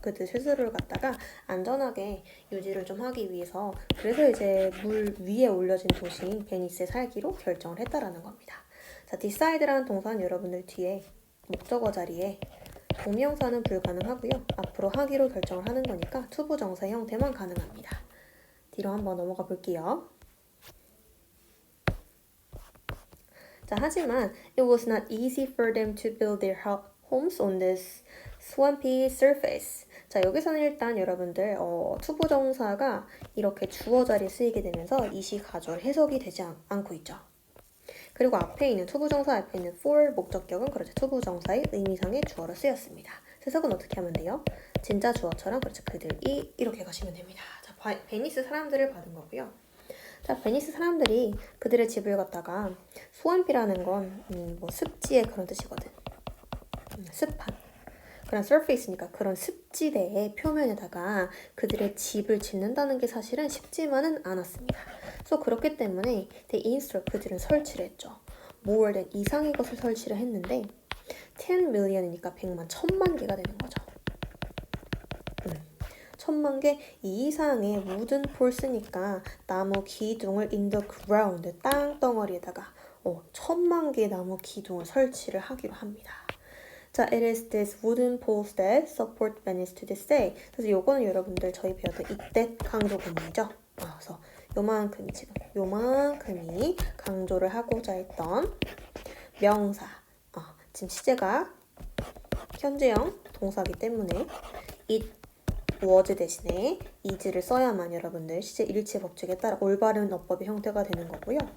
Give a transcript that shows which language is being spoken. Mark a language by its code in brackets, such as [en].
[ko] 그들 스스로를 갖다가 안전하게 유지를 좀 하기 위해서, 그래서 이제 물 위에 올려진 도시인 베니스에 살기로 결정을 했다라는 겁니다. 자, decide라는 동사는 여러분들 뒤에 목적어 자리에 동명사는 불가능하고요. 앞으로 하기로 결정을 하는 거니까 투부정사 형태만 가능합니다. 뒤로 한번 넘어가 볼게요. 자, 하지만 [en] it was not easy for them to build their homes on this swampy surface. [ko] 자, 여기서는 일단 여러분들 투부정사가 이렇게 주어 자리에 쓰이게 되면서 이시 가절 해석이 되지 않고 있죠. 그리고 앞에 있는 투부정사 앞에 있는 for 목적격은 그렇죠. 투부정사의 의미상의 주어로 쓰였습니다. 해석은 어떻게 하면 돼요? 진짜 주어처럼 그렇죠. 그들이 이렇게 가시면 됩니다. 자, 베니스 사람들을 받은 거고요. 자, 베니스 사람들이 그들의 집을 갖다가 스왑이라는 건 뭐 습지의 그런 뜻이거든. 습한 그런 surface니까 그런 습지대의 표면에다가 그들의 집을 짓는다는 게 사실은 쉽지만은 않았습니다. 그래서 그렇기 때문에 [en] they installed, [ko] 그들은 설치를 했죠. [en] more than [ko] 이상의 것을 설치를 했는데 10 million이니까 100만, 1000만 개가 되는 거죠. 1000만 개 이상의 [en] wooden poles [ko] 니까 나무 기둥을 [en] in the ground, [ko] 땅덩어리에다가 1000만 개의 나무 기둥을 설치를 하기로 합니다. [en] 자, it is this wooden poles that support Venice to this day. [ko] 그래서 요거는 여러분들 저희 배웠던 이때 강조 구문이죠. 그래서 요만큼이 지금 요만큼이 강조를 하고자 했던 명사. 지금 시제가 현재형 동사기 때문에 it was 대신에 is를 써야만 여러분들 시제 일치 법칙에 따라 올바른 어법의 형태가 되는 거고요.